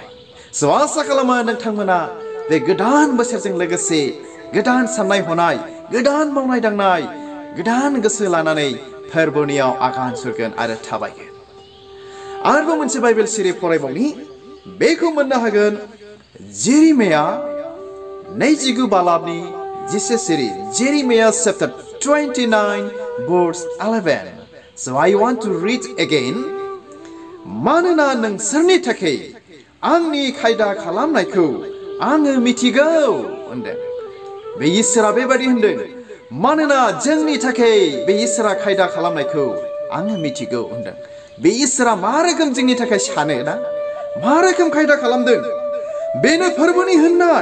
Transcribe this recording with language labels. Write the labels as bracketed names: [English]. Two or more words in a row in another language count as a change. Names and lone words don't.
[Bodo] स' आसा खालामो नोंथांमोना बे गोदान बोसोरजों लोगोसे गोदान साननाय हनाय, गोदान मावनाय दांनाय, गोदान गोसो लानानै फोरबोनियाव आगान सुरगोन आरो थाबायगोन। आरोबाव मोनसे बाइबेल सिरि फरायबावनि, बेखौ मोननो हागोन जेरिमिया 29 बालाबनि 10 सिरि, जेरिमिया chapter 29 verse 11. [English] So I want to read again. [Bodo] मानोना नोंसोरनि थाखाय आंनि खायदा खालामनायखौ आङो मिथिगौ होनदों। बे इसोरा बेबादि होनदों, मानोना जोंनि थाखाय बे इसोरा खायदा खालामनायखौ आङो मिथिगौ होनदों। बे इसोरा मा रोखोम जोंनि थाखाय सानो ना, मा रोखोम खायदा खालामदों, बेनो फोरबोनि होननाय।